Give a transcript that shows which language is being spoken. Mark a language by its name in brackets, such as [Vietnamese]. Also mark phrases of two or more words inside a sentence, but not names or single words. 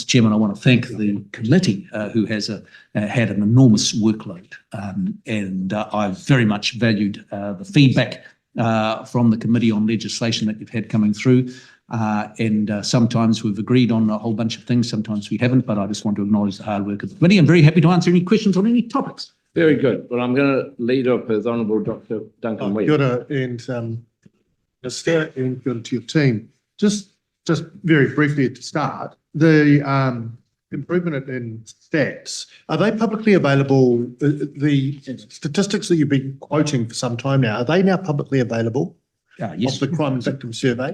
[English] Chairman, I want to thank the committee who has had an enormous workload, and I've very much valued the feedback from the Committee on Legislation that you've had coming through, and sometimes we've agreed on a whole bunch of things, sometimes we haven't, but I just want to acknowledge the hard work of the committee. I'm very happy to answer any questions on any topics. Very good. Well, I'm going to lead up with Honourable Dr. Duncan Webb. [Māori] Kia ora, [English] and Minister, and [Māori] kia ora [English] to your team. Just very briefly to start, the improvement in stats, are they publicly available? The statistics that you've been quoting for some time now, are they now publicly available? Yes. Of the Crime and Victim Survey?